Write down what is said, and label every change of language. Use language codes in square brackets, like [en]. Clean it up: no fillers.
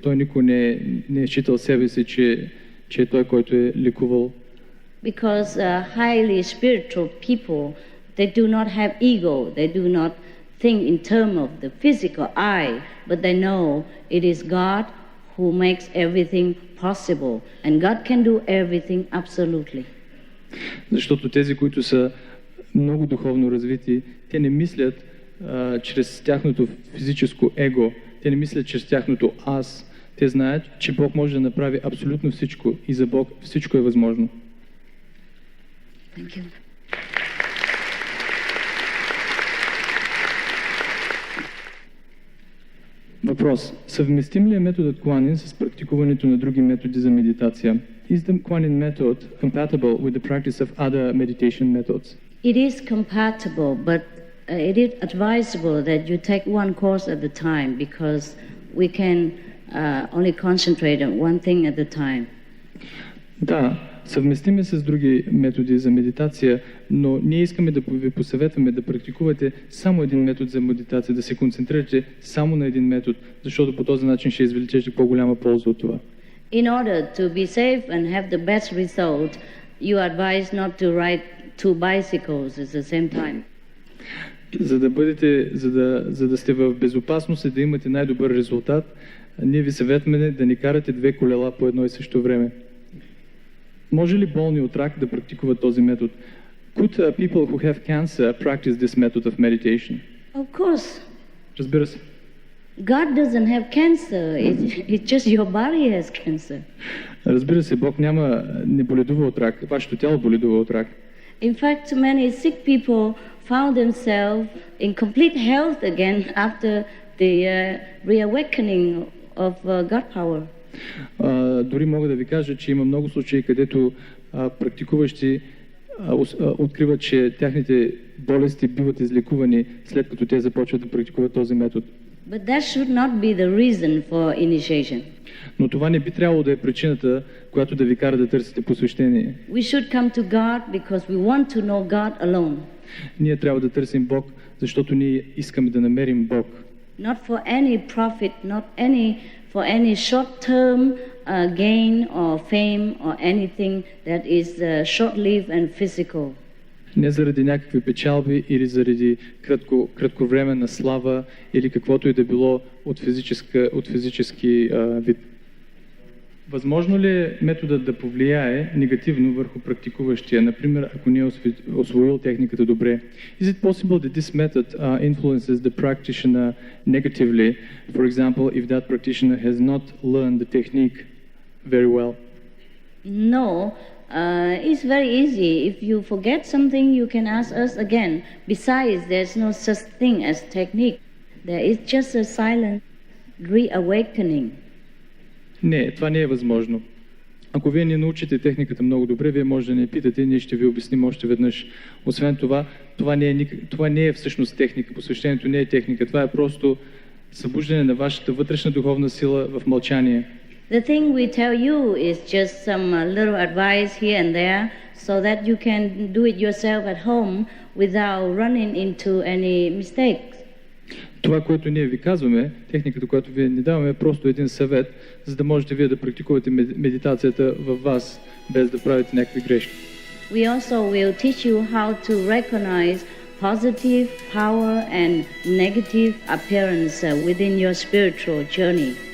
[bg] Той никога не е считал себе си, че е той, който е лекувал. [en] Because highly spiritual people, they do not have ego. They do not think in terms of the physical I, but they know it is God who makes everything possible, and God can do everything absolutely. [bg] Защото тези, които са много духовно развити, те не мислят чрез тяхното физическо его, те не мислят чрез тяхното аз. Те знаят, че Бог може да направи абсолютно всичко и за Бог всичко е възможно. [en] Thank you. [bg] Въпрос. Съвместим ли е методът Куанин с практикуването на други методи за медитация? [en] Is the Kuan-Yin method compatible with the practice of other meditation methods? It is compatible, but it is advisable that you take one course at a time because we can only concentrate on one thing at a time. [bg] Да, съвместим е с други методи за медитация, но ние искаме да ви посъветваме да практикувате само един метод за медитация, да се концентрирате само на един метод, защото по този начин ще извлечете по-голяма полза от това. [en] In order to be safe and have the best result, you advise not to ride two bicycles at the same time. [bg] За да сте в безопасност и да имате най-добър резултат, ние ви съветваме да не карате две колела по едно и също време. Може ли болни от рак да практикуват този метод? [en] Could people who have cancer practice this method of meditation? Of course. [bg] Разбира се. [en] God doesn't have cancer. It's just your body has cancer. [bg] Разбира се, Бог не боледува от рак. Вашето тяло боледува от рак. [en] In fact, many sick people found themselves in complete health again after the reawakening of God power. [bg] Дори мога да ви кажа, че има много случаи, където практикуващи откриват, че тяхните болести биват излекувани след като те започват да практикуват този метод. [en] But that should not be the reason for initiation. [bg] Но това не би трябвало да е причината, която да ви кара да търсите посвещение. [en] We should come to God because we want to know God alone. [bg] Ние трябва да търсим Бог, защото ние искаме да намерим Бог. [en] Not for any profit, not for any short-term gain or fame or anything that is short-lived and physical. [bg] Не заради някакви печалби или заради кратковременна слава или каквото и да било от физически вид. Възможно ли е методът да повлияе негативно върху практикуващия, например, ако не е освоил техниката добре? [en] Is it possible that this method influences the practitioner negatively, for example, if that practitioner has not learned the technique very well? No, it's very easy. If you forget something, you can ask us again. Besides, there's no such thing as technique. There is just a silent reawakening. [bg] Не, това не е възможно. Ако вие не научите техниката много добре, вие може да не питате и ние ще ви обясним още веднъж. Освен това, това не е всъщност техника. Посвещението не е техника. Това е просто събуждане на вашата вътрешна духовна сила в мълчание. [en] The thing we tell you is just some little advice here and there so that you can do it yourself at home without running into any mistakes. [bg] Това, което ние ви казваме, техниката, която вие ни даваме, е просто един съвет, за да можете вие да практикувате медитацията във вас, без да правите някакви грешки. [en] We also will teach you how to recognize positive power and negative appearance within your spiritual journey.